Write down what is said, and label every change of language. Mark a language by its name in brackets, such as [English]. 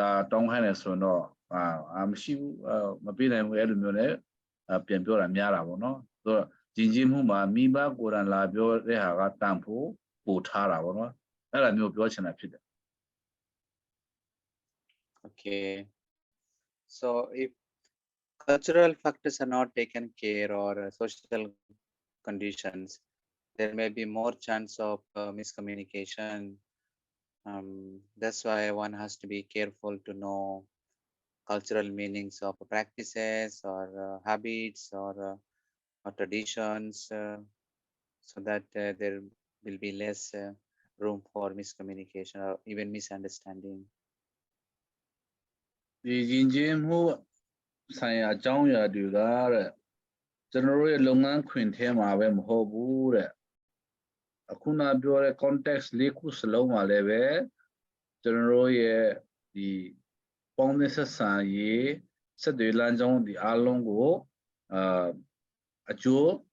[Burmese] တောင်းခိုင်းတယ်ဆိုတော့မရှိဘူးမပြေးနိုင်ဘူးအဲ့လိုမျိုးနဲ့ပြန်ပြောတာများတာပေါ့နော်ဆိုတော့ယဉ်ကျေးမှုမှာမိဘကိုယ်တိုင်လာပြောတဲ့ဟာကတန်ဖို့ပို့ထားတာပေါ့နော်အဲ့လိုမျိုးပြောချင်တာဖြစ်တယ် [English] Okay. So if cultural factors are not taken care or social conditions, there may be more chance of miscommunication. That's why one has to be careful to know cultural meanings of practices or habits or traditions so that there will be less room for miscommunication or even misunderstanding. [Burmese] ဒီယဉ်ကျေးမှုဆိုင်ရာအကြောင်းအရာတွေကတဲ့ကျွန်တော်တို့ရဲ့လုပ်ငန်းခွင်ထဲမှာပဲမဟုတ်ဘူးတဲ့အခုနပြောတဲ့ context လေးခုစလုံးမှာလည်းပဲကျွန်တော်တို့ရဲ့ဒီပေါင်းသင်းဆက်ဆံရေးဆက်သွယ်လမ်းကြောင်းဒီအားလုံးကိုအကျိုး